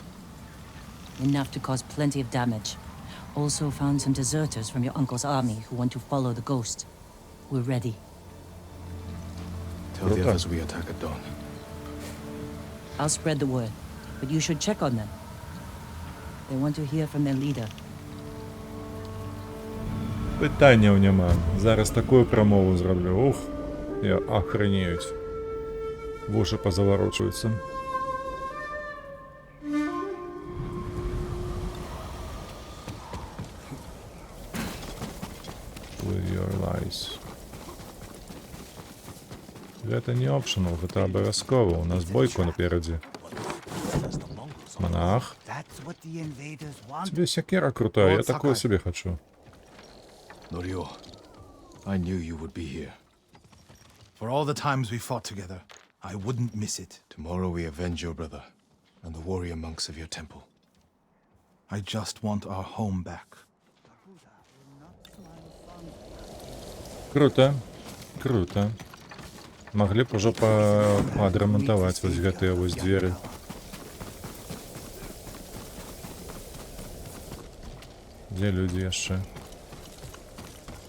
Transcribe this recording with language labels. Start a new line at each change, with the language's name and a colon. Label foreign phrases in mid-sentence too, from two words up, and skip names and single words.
English: Enough to cause plenty of damage. Also found some deserters from your uncle's army who want to follow the ghost. We're ready. Tell the others we attack at dawn. I'll spread the word, but you should check on them. They want to hear from their leader.
Belarusian: Питанняў няма. Зараз такую прамову зраблю. Ух, я охренеюць. Вушы позаварочваюцца.
English: With your lies.
Belarusian: Гэта не опшнал, гэта абавязкова. У нас бойку наперадзе. Монах.
Russian: Тебе сякера крутая, я такую себе хочу.
English: Norio, I knew you would be here. For all the times we fought together, I wouldn't miss it. Tomorrow we avenge your brother and the warrior monks of your temple. I just want our home back.
Russian: Круто. Круто.
Belarusian: Маглі б ужо адрамантаваць вось гэтыя вось дзверы. Дзе людзі яшчэ?